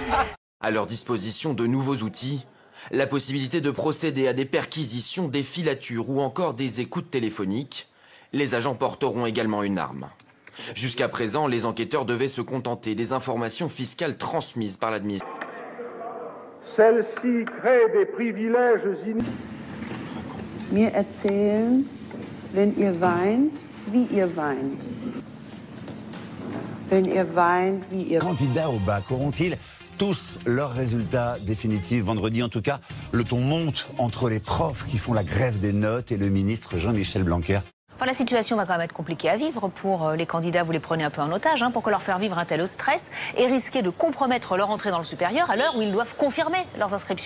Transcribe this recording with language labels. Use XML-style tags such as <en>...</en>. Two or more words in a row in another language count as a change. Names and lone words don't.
<fr>À leur disposition de nouveaux outils, la possibilité de procéder à des perquisitions, des filatures ou encore des écoutes téléphoniques. Les agents porteront également une arme. Jusqu'à présent, les enquêteurs devaient se contenter des informations fiscales transmises par l'administration. Celle-ci crée des privilèges inutiles.</fr> <de>Mir erzählen, wenn ihr weint, wie ihr weint. Wenn ihr weint, wie ihr...</de> <fr>Candidats au bac auront-ils tous leurs résultats définitifs vendredi? En tout cas, le ton monte entre les profs qui font la grève des notes et le ministre Jean-Michel Blanquer. Enfin, la situation va quand même être compliquée à vivre pour les candidats. Vous les prenez un peu en otage, pour que leur faire vivre un tel stress et risquer de compromettre leur entrée dans le supérieur à l'heure où ils doivent confirmer leurs inscriptions.</fr>